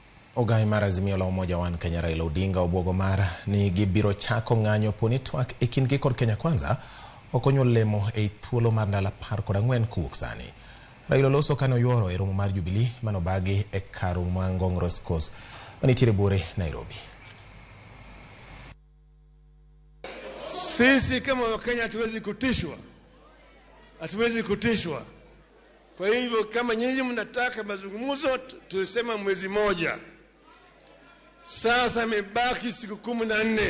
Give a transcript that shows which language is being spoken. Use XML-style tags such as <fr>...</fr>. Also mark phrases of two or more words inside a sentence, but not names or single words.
<luo>Ogai mar Azimio la Umoja Wan Kenya Raila Odinga obwogo mar ni gibiro chako ng'anyo poni twak e kindgi kod Kenya Kwanza okonyo lemo e thuolo mar ndalo 14 kuwuok sani. Raila loso kano yuoro e romo mar Jubilee manobagi e karu Ngong Race Course manitiere bure Nairobi.</luo> <sw>Sisi kama Wakenya hatuwezi kutishwa. Kwa hivyo kama nyinyi mnataka mazungumzo, tulisema mwezi moja. Sasa imebaki siku 14.</sw>